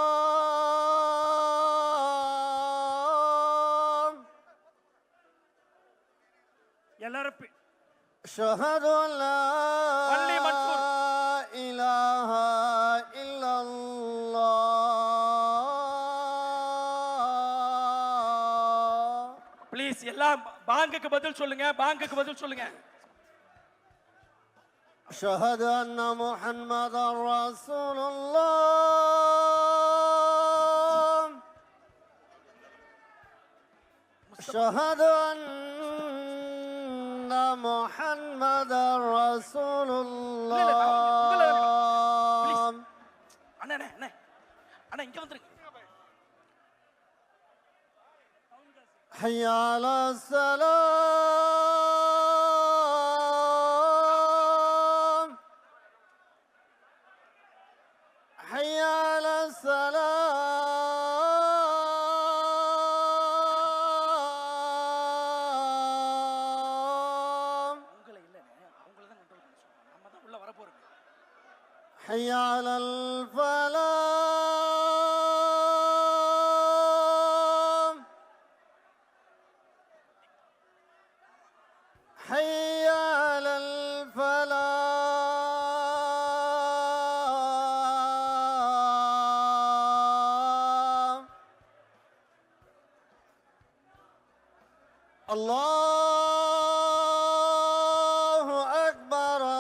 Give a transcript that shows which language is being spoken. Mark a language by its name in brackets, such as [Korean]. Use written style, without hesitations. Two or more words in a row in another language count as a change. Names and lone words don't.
[Tamil] எல்லாரும் [Arabic] أشهد أن لا [English] Only Mansur. [Arabic] إله إلا الله. [Tamil] ப்ளீஸ் எல்லாம் பாங்குக்கு பதில் சொல்லுங்க, பாங்குக்கு பதில் சொல்லுங்க. [Arabic] أشهد أن محمدا رسول الله. أشهد أن محمدا رسول الله. [Tamil] அண்ணா அண்ணா அண்ணா அண்ணா இங்க வந்துருங்க. [Arabic] حي على السلام حي على السلام [Tamil] உங்களை இல்லைண்ணே, அவங்கள தான் கண்ட்ரோல் பண்ண சொல்றோம். நம்ம தான் உள்ள வர போறோம். [Arabic] حي على الفلاح حي على الفلاح الله أكبر